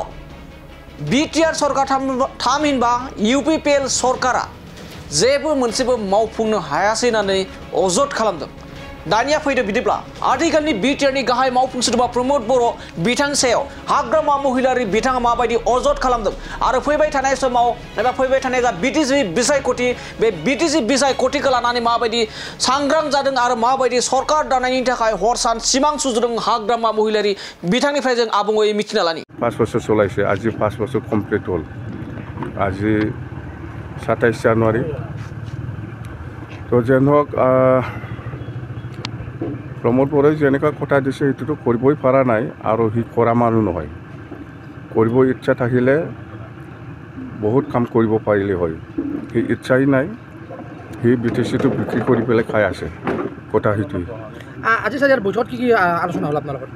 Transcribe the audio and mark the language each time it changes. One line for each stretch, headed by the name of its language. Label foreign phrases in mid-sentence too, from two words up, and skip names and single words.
Bodo: बिटिआर सरकार थामहिनबा इउपिपिएल सरकारा जेबो मोनसेबो मावफुंनो हायासै होननानै अजद खालामदों दानिया फैदो बिदिब्ला आथिखालनि बिटिआरनि गाहाय मावफुं सोद्रोमा प्रमद बर' बिथांनि सायाव हाग्रामा महिलारि बिथाङा माबायदि अजद खालामदों आरो फैबाय थानाय समाव एबा फैबाय थानाय जा बिटिसि बिसायख'थि बे बिटिसि बिसायख'थिखौ लानानै माबायदि सांग्रां जादों आरो माबायदि सरकार दानायनि थाखाय हर सान सिमां सुजुदों हाग्रामा महिलारि बिथांनिफ्राय जों आबुङै मिथिना लानि
Assamese: 5 বছৰ চলাইছে আজি 5 বছৰ কমপ্লিট হ'ল আজি 27 জানুয়ারি তো যেন হোক प्रमद बर'ई जेनेका কথা দিছে সেইটোতো কৰিবই পৰা নাই আৰু সি কৰা মানুহ নহয় কৰিব ইচ্ছা থাকিলে বহুত কাম কৰিব পাৰিলে হয় সি ইচ্ছাই নাই সি বিটিচিটো বিক্ৰী কৰি পেলাই খাই আছে কথা সেইটোৱে আজি সাজাৰ বৈঠকত কি আলোচনা হ'ল আপোনাৰ লগত